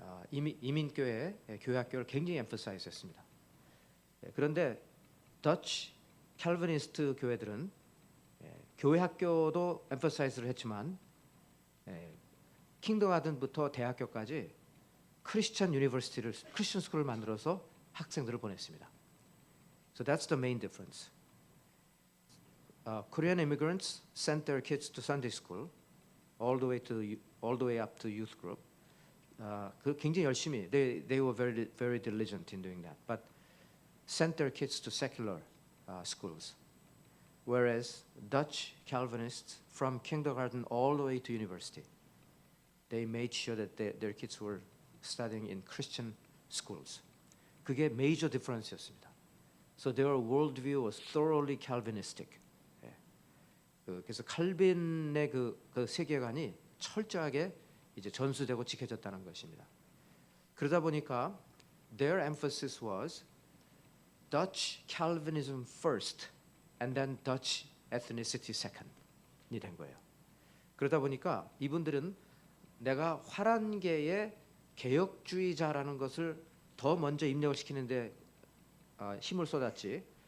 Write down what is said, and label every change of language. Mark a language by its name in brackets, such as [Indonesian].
[Korean] 이민 교회 교회 학교를 굉장히 emphasize했습니다. 그런데 Dutch Calvinist 교회들은 교회 학교도 emphasize를 했지만 킹덤하든부터 대학교까지 크리스천 유니버시티를 크리스천 스쿨을 만들어서 학생들을 보냈습니다. [English] So that's the main difference. Korean immigrants sent their kids to Sunday school, all the way up to youth group. [Korean] 그 굉장히 열심히 [English] they were very diligent in doing that, but sent their kids to secular schools. Whereas Dutch Calvinists from kindergarten all the way to university, they made sure that their kids were studying in Christian schools. [Korean] 그게 major difference였습니다. [English] So their worldview was thoroughly Calvinistic. [Korean] 그래서 칼빈의 그 세계관이 철저하게 이제 전수되고 지켜졌다는 것입니다. 그러다 보니까 [English] their emphasis was Dutch Calvinism first, and then Dutch ethnicity second이 [Korean] 된 거예요. 그러다 보니까 이분들은 내가 화란계의 개혁주의자라는 것을 더 먼저 입력을 시키는데 힘을 쏟았지.